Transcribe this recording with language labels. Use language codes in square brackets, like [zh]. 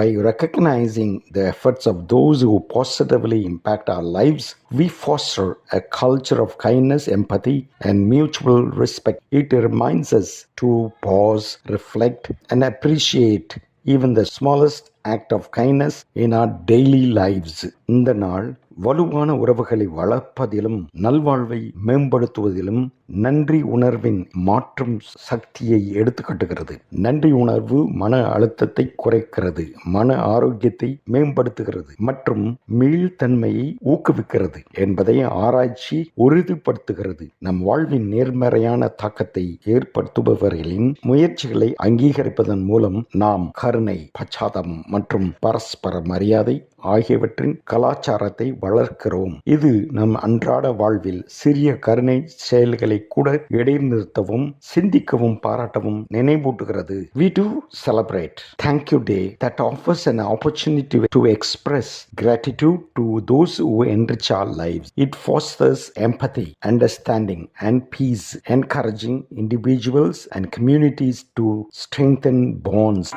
[en] By recognizing the efforts of those who positively impact our lives, we foster a culture of kindness, empathy, and mutual respect. It reminds us to pause, reflect, and appreciate even the smallest act of kindness in our daily lives. [ta] இந்த நாள் வலுவான உறவுகளை வளர்ப்பதிலும் நல்வாழ்வை மேம்படுத்துவதிலும் நன்றி உணர்வின் மாற்றும் சக்தியை எடுத்துக்காட்டுகிறது. நன்றி உணர்வு மன அழுத்தத்தை குறைக்கிறது, மன ஆரோக்கியத்தை மேம்படுத்துகிறது மற்றும் மீள்தன்மையை ஊக்குவிக்கிறது என்பதை ஆராய்ச்சி உறுதிப்படுத்துகிறது. நம் வாழ்வின் நேர்மறையான தாக்கத்தை ஏற்படுத்துபவர்களின் முயற்சிகளை அங்கீகரிப்பதன் மூலம் நாம் கருணை, பச்சாதாபம் மற்றும் பரஸ்பர மரியாதை ஆகியவற்றின் கலாச்சாரத்தை வளர்க்கிறோம். இது நம் அன்றாட வாழ்வில் சிறிய கருணை செயல்களை கூட இடைநிறுத்தவும், சிந்திக்கவும், பாராட்டவும் நினைவூட்டுகிறது. [en] We do celebrate Thank You Day that offers an opportunity to express gratitude to those who enrich our lives. It fosters empathy, understanding, and peace, encouraging individuals and communities to strengthen bonds.